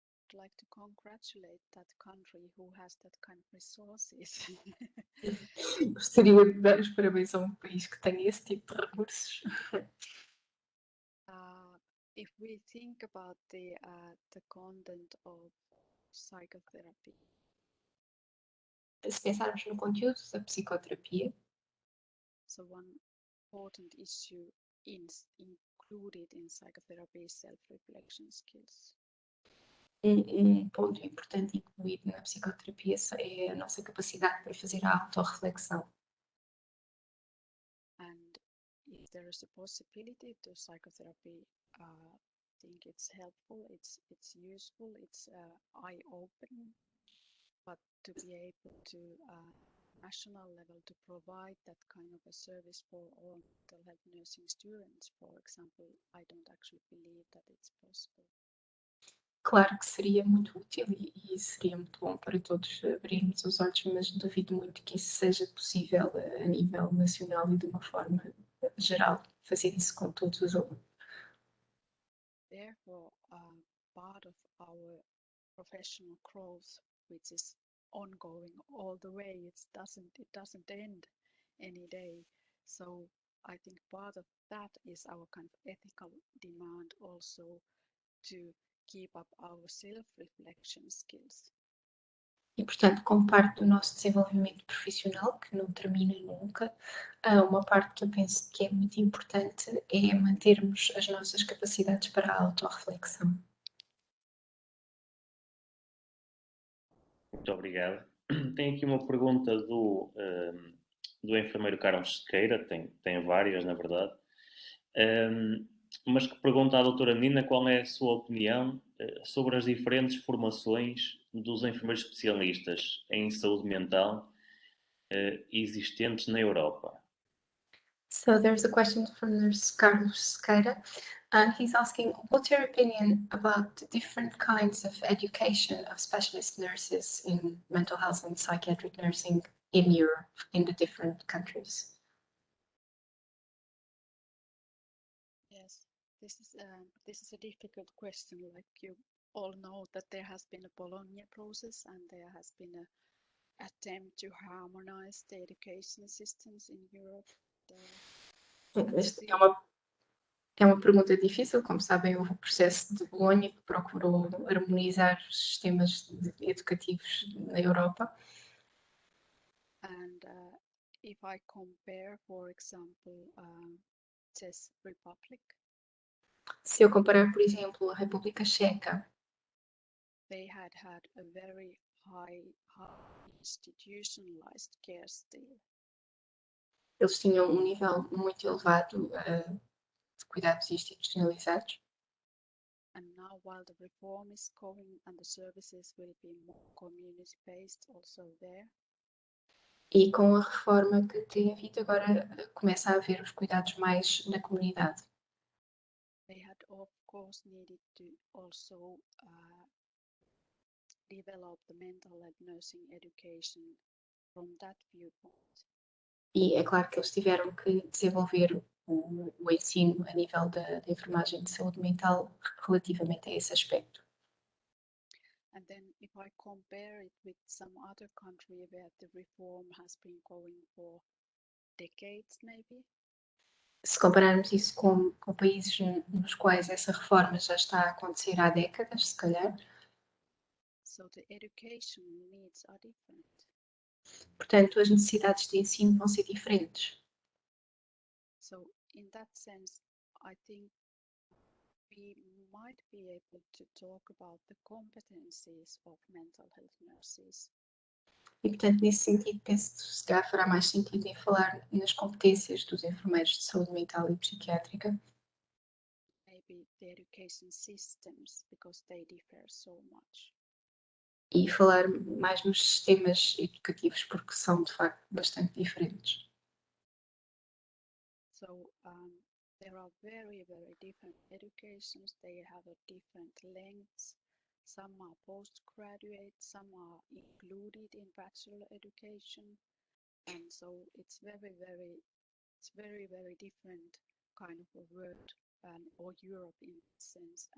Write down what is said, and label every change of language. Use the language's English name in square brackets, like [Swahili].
[English] I'd like to congratulate that country who has that kind of resources. [Portuguese] Gostaria de dar os parabéns a país que tem esse tipo de recursos. [English] If we think about the content of psychotherapy, [Portuguese] Se pensarmos no conteúdo da psicoterapia, [English] so one important issue included in psychotherapy is self-reflection skills. [Portuguese] Ponto importante incluído na psicoterapia é a nossa capacidade para fazer a autorreflexão. [English] And if there is a possibility to psychotherapy, I think it's helpful, it's useful, it's eye-opening, but to be able to national level to provide that kind of a service for all mental health nursing students, for example, I don't actually believe that it's possible. [Portuguese] Claro que seria muito útil e seria muito bom para todos abrirmos os olhos, mas duvido muito que isso seja possível a nível nacional e de uma forma geral, fazer isso com todos os alunos. [English] Therefore, part of our professional growth, which is ongoing all the way, it doesn't end any day. So I think part of that is our kind of ethical demand also to keep up our self-reflection skills. [Portuguese] E, portanto, como parte do nosso desenvolvimento profissional, que não termina nunca, uma parte que eu penso que é muito importante é mantermos as nossas capacidades para a autorreflexão. Muito obrigado. Tem aqui uma pergunta do enfermeiro Carlos Sequeira, tem várias, na verdade, mas que pergunta à doutora Nina qual é a sua opinião sobre as diferentes formações dos enfermeiros especialistas em saúde mental existentes na Europa. [English] So there's a question from Nurse Carlos Sequeira, and he's asking, what's your opinion about the different kinds of education of specialist nurses in mental health and psychiatric nursing in Europe, in the different countries? Yes, this is a difficult question. Like you all know that there has been a Bologna process and there has been an attempt to harmonize the education systems in Europe. [Portuguese] É uma pergunta difícil, como sabem, houve o processo de Bolonha que procurou harmonizar os sistemas educativos na Europa. [English] And if I compare, for example, Czech Republic, [Portuguese] Se eu comparar, por exemplo, a República Checa, [English] they had a very high institutionalized care still. [Portuguese] eles tinham um nível muito elevado de cuidados institucionalizados. [English] And now, while the reform is going and the services will be more community-based also there, [Portuguese] E com a reforma que tem havido, agora começa a haver os cuidados mais na comunidade. [English] they had, of course, needed to also develop the mental health nursing education from that viewpoint. [Portuguese] E é claro que eles tiveram que desenvolver o ensino a nível da enfermagem de saúde mental relativamente a esse aspecto. [English] And then if I compare it with some other country where the reform has been going for decades maybe, [Portuguese] Se compararmos isso com países nos quais essa reforma já está a acontecer há décadas, se calhar, [English] so the education needs are different. [Portuguese] portanto, as necessidades de ensino vão ser diferentes. [English] So in that sense, I think we might be able to talk about the competencies of mental health nurses. [Portuguese] E, portanto, nesse sentido, penso que se calhar fará mais sentido em falar nas competências dos enfermeiros de saúde mental e psiquiátrica. [English] Maybe the education systems, because they differ so much. [Portuguese] E falar mais nos sistemas educativos, porque são, de facto, bastante diferentes. [English] So there are very, very different educations. They have a different lengths. Some are postgraduate, some are included in bachelor education. And so it's very, very different kind of a world or Europe in that sense.